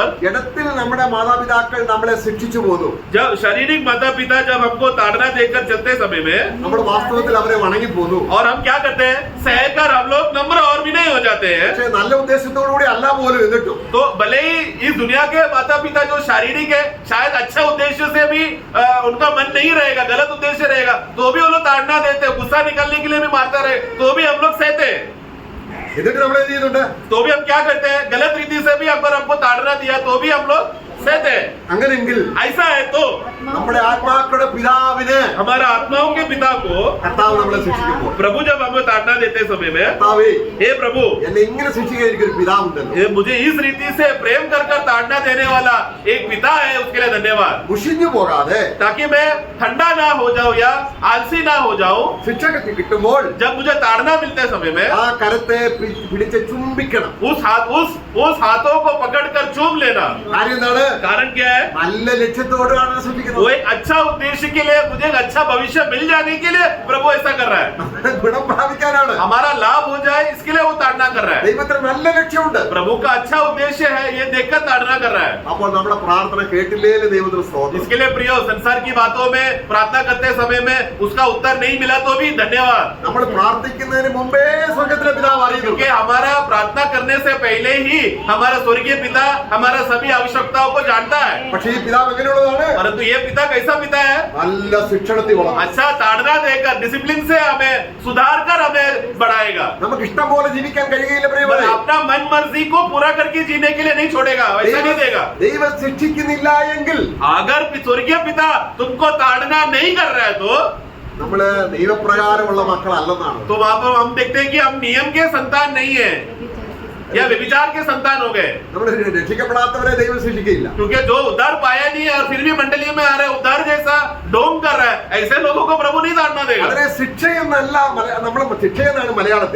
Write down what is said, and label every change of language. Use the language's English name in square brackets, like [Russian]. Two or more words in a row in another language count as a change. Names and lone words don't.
[Malayalam] ജഡത്തിൽ നമ്മുടെ മാതാപിതാക്കൾ നമ്മളെ ശിക്ഷിച്ചു പോന്നു. [Hindi] जब शारीरिक माता पिता जब हमको ताड़ना देकर चलते समय में [Malayalam] നമ്മൾ വാസ്തവത്തിൽ അവരെ വണങ്ങി പോന്നു. [Hindi] और हम क्या करते हैं? सहकर हम लोग नम्र और विनय हो जाते हैं. [Malayalam] പക്ഷേ നല്ല ഉദ്ദേശത്തോടു കൂടി അല്ല പോലും എന്നിട്ടും [Hindi] तो भले ही इस दुनिया के माता पिता जो शारीरिक है शायद अच्छे उद्देश्य से भी उनका मन नहीं रहेगा, गलत उद्देश्य रहेगा, तो भी वो लोग ताड़ना देते हैं, गुस्सा निकालने के लिए भी मारता रहे तो भी हम लोग सहते हैं. [Malayalam] എന്നിട്ട് നമ്മൾ എന്ത് ചെയ്യുന്നുണ്ട്? [Hindi] तो भी हम क्या करते हैं, गलत रीति से भी अगर हमको ताड़ना दिया तो भी हम लोग सहते हैं। [Malayalam] അങ്ങനെയെങ്കിൽ [Hindi] ऐसा है तो [Malayalam] നമ്മുടെ ആത്മാക്കളുടെ പിതാവിന് [Hindi] हमारा आत्माओं के पिता को [Malayalam] കർത്താവ് നമ്മളെ ശിക്ഷിക്കുമ്പോൾ, [Hindi] प्रभु जब हमें ताड़ना देते समय में, [Malayalam] കർത്താവേ [Hindi] हे प्रभु, [Malayalam] എന്നെ ഇങ്ങനെ ശിക്ഷിക്കാൻ എനിക്കൊരു പിതാവുണ്ടല്ലോ, [Hindi] ये मुझे इस रीति से प्रेम कर कर ताड़ना देने वाला एक पिता है, उसके लिए धन्यवाद। [Malayalam] മുഷിഞ്ഞു പോകാതെ [Hindi] ताकि मैं ठंडा ना हो जाऊं या आलसी ना हो जाऊं, [Malayalam] ശിക്ഷ കിട്ടുമ്പോൾ [Hindi] जब मुझे ताड़ना मिलते समय में [Malayalam] ആ കരത്തെ പിടിച്ച് ചുംബിക്കണം. [Hindi] उस हाथों को पकड़कर चूम लेना। [Malayalam] കാര്യം എന്താണ്? [Hindi] कारण क्या है? [Malayalam] നല്ല ലക്ഷ്യത്തോടാണ് [Hindi] वो [Malayalam] ശ്രമിക്കുന്നത്. [Hindi] एक अच्छा उद्देश्य के लिए, मुझे एक अच्छा भविष्य मिल जाने के लिए प्रभु ऐसा कर रहा है, [Malayalam] ഗുണം പ്രാപിക്കാനാണ്. [Hindi] हमारा लाभ हो जाए इसके लिए वो ताड़ना कर रहा है। [Malayalam] ദൈവത്തിന് നല്ല ലക്ഷ്യമുണ്ട്. [Hindi] प्रभु का अच्छा उद्देश्य है, ये देखकर ताड़ना कर रहा है। [Malayalam] അപ്പോൾ നമ്മുടെ പ്രാർത്ഥന കേട്ടില്ലേലും ദൈവത്തിന് സ്തോത്രം. [Hindi] इसके लिए प्रियो, संसार की बातों में प्रार्थना करते समय में उसका उत्तर नहीं मिला तो भी धन्यवाद, [Malayalam] നമ്മൾ പ്രാർത്ഥിക്കുന്നതിന് മുമ്പേ സ്വർഗ്ഗത്തിലെ പിതാവ് അറിയുന്നു. [Hindi] क्योंकि हमारा प्रार्थना करने से पहले ही हमारा स्वर्गीय पिता हमारा सभी आवश्यकताओं को जानता है। [Malayalam] പക്ഷേ ഈ പിതാവ് എങ്ങനെയുള്ളതാണ്? [Hindi] परंतु ये पिता कैसा पिता है? [Malayalam] നല്ല ശിക്ഷണത്തിൽ വളർത്തും. [Hindi] अच्छा ताड़ना देकर, डिसिप्लिन से हमें सुधार कर हमें बढ़ाएगा। [Malayalam] നമുക്ക് ഇഷ്ടം പോലെ ജീവിക്കാൻ കഴിയില്ല [Hindi] पर [Malayalam] പ്രിയപ്പെട്ടവരെ. [Hindi] अपना मन मर्जी को पूरा करके जीने के लिए नहीं छोड़ेगा, वैसा नहीं देगा। [Malayalam] ദൈവം ശിക്ഷിക്കുന്നില്ല എങ്കിൽ, [Hindi] अगर स्वर्गीय पिता तुमको ताड़ना नहीं कर रहा है तो [Malayalam] നമ്മള് ദൈവപ്രകാരമുള്ള മക്കളല്ലെന്നാണ്. [Hindi] तो वहां पर हम देखते हैं कि हम नियम के संतान नहीं है या व्यभिचार के संतान हो गए, [Malayalam] നമ്മൾ രക്ഷിക്കപ്പെടാത്തവരെ ദൈവം ശിക്ഷിക്കില്ല. [Hindi] क्योंकि जो उद्धार पाया नहीं है और फिर भी मंडली में आ रहे उद्धार जैसा ढोंग कर रहा है, ऐसे लोगों को प्रभु नहीं ताड़ना देगा। [Malayalam] അതിനെ ശിക്ഷയെന്നല്ല നമ്മൾ ശിക്ഷയെന്നാണ് മലയാളത്തിൽ.